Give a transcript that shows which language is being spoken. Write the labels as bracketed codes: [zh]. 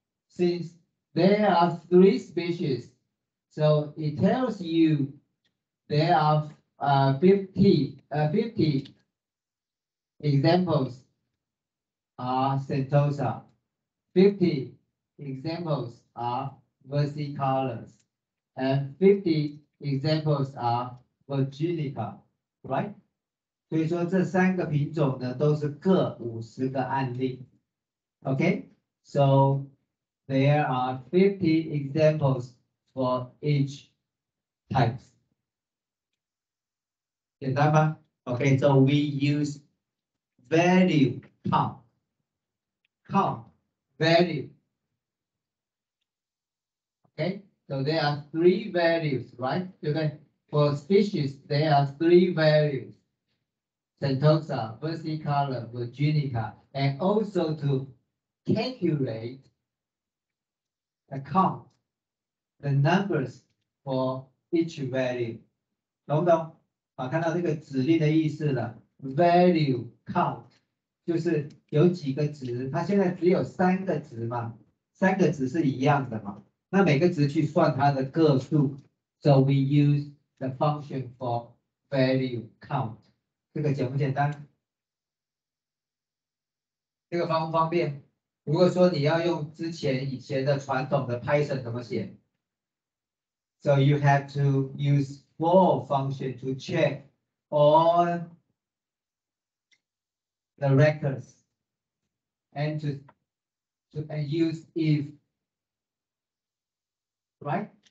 [en] Since there are 3 species, so it tells you there are 50 examples are Sentosa, 50 examples are versicolors, and 50 examples are Virginica, right? [zh] 所以说这3个品种呢都是各50个案例。 [en] Okay, so there are 50 examples for each type. [zh] 简单吗 [en] ？Okay, so we use value count value. Okay, so there are 3 values, right? [zh] 对不对 [en] ？For species, there are 3 values: Sentosa, versicolor, Virginica, and also to calculate the count, the numbers for each value. [zh] 懂不懂？啊，看到这个指令的意思了 ？Value count 就是有几个值，它现在只有3个值嘛，3个值是一样的嘛。那每个值去算它的个数 ， [en] so we use the function for value count。 [zh] 这个简不简单？这个方不方便？如果说你要用以前的传统的 Python 怎么写 [en] ？So you have to use for function to check all the records and and use if, right?